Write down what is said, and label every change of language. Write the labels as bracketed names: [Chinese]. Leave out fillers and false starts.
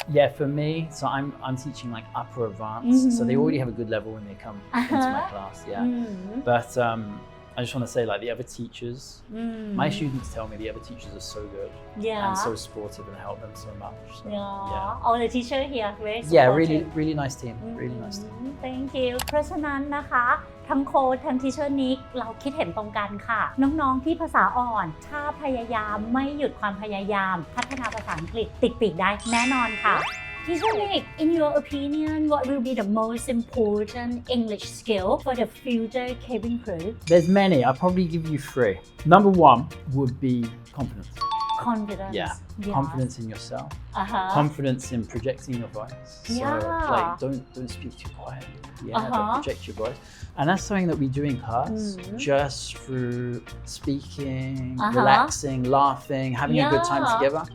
[English] Yeah, for me, so I'm teaching like upper advanced, so they already have a good level when they come into my class. Yeah. But I just want to say, like the other teachers, my students tell me the other teachers are so good and so supportive and help them so much. So, All the teachers here very supportive. Yeah, really nice team. Really nice team. Thank you. [Thai] เพราะฉะนั้นนะคะทั้งโค้ชทั้งทีเชอร์นิกเราคิดเห็นตรงกันค่ะน้องๆที่ภาษาอ่อนถ้าพยายามไม่หยุดความพยายามพัฒนาภาษาอังกฤษติดปีกได้แน่นอนค่ะ [English] Teacher Nick, in your opinion, what will be the most important English skill for the future cabin crew? There's many. I'll probably give you 3. Number 1 would be confidence. Confidence. Yeah. Confidence in yourself. Confidence in projecting your voice. So like don't speak too quietly. Don't project your voice. And that's something that we do in class just through speaking, relaxing, laughing, having a good time together.